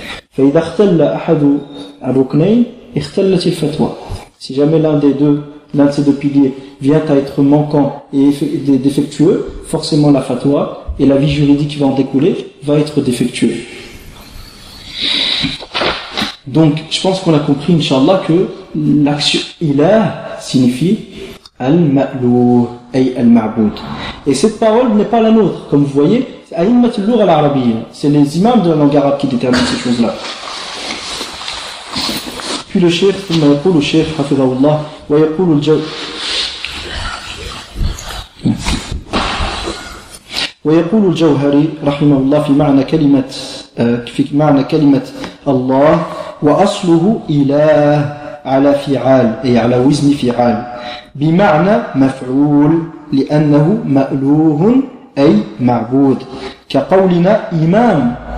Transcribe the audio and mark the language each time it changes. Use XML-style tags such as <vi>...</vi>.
<ar>فإذا اختل أحد الركنين اختلت الفتوى.</ar> <fr>Si jamais l'un de ces deux piliers vient à être manquant et défectueux, forcément la fatwa et la vie juridique qui va en découler va être défectueux. Donc, je pense qu'on a compris, inshallah, que l'action ilah signifie al-ma'lour, ay al-ma'boud. Et cette parole n'est pas la nôtre, comme vous voyez, a'immatullour al-arabiyya. C'est les imams de la langue arabe qui déterminent ces choses-là. Puis le cheikh,</fr> <ar>ثم يقول الشيخ حفظه الله ويقول الجو ويقول الجوهري رحمه الله في معنى كلمة في معنى كلمة الله وأصله إله على فعال أي على وزن فعال بمعنى مفعول لأنه مألوه أي معبود كقولنا إمام</ar>